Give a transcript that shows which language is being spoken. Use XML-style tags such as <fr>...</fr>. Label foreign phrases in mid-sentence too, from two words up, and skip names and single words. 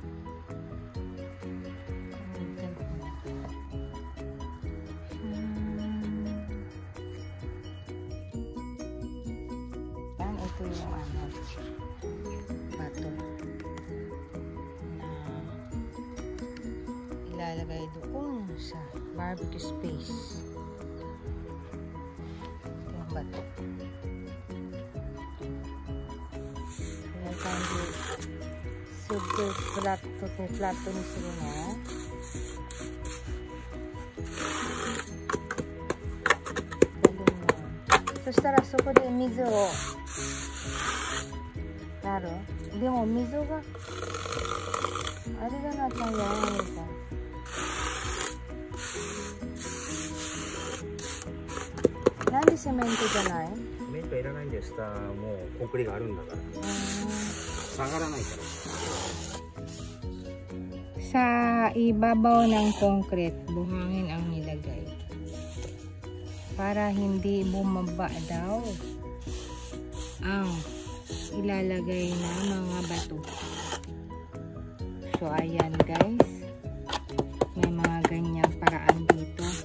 <tl>Ito yung bato na ilalagay doon sa barbecue space. Ito yung bato. Super flat to ni sila na.</tl> <ja>そしたらそこで水をなる。でも水があれがなったんじゃないですか。なんでセメントじゃない？セメントいらないんです。下もうコンクリがあるんだから。下がらないから。</ja> <tl>Sa ibabaw ng concrete, buhangin ang nilagay. Para hindi bumaba daw ang ilalagay na mga bato. So ayan guys, may mga ganyang paraan dito.</tl>